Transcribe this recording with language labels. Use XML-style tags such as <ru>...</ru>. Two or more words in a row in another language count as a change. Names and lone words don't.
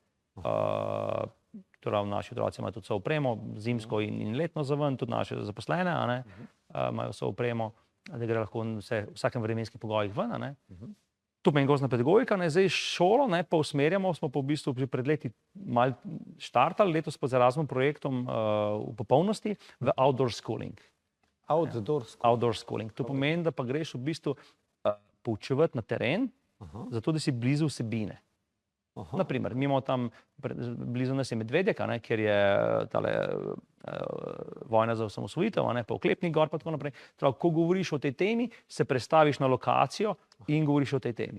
<sl>Torej naši otroci imajo tudi vso opremo, zimsko in letno za ven, tudi naše zaposlene imajo vso opremo, da gre lahko v vsakem vremenskem pogojih ven. To pomeni gozdna pedagogika, ne, zdaj šolo ne, pa usmerjamo, smo pa v bistvu že pred leti malo štartali, letos pa z Erasmus projektom v popolnosti v</sl> <en>outdoor schooling. Outdoor schooling.</en> <sl>To pomeni, da pa greš v bistvu poučevati na teren, zato da si blizu vsebine. Naprimer, mi imamo tam, blizu nas je Medvedjaka, ne, kjer je tale vojna za osamosvojitev, pa Oklepnik gor, pa tako naprej. Prav, ko govoriš o tej temi, se prestaviš na lokacijo in govoriš o tej temi.</sl>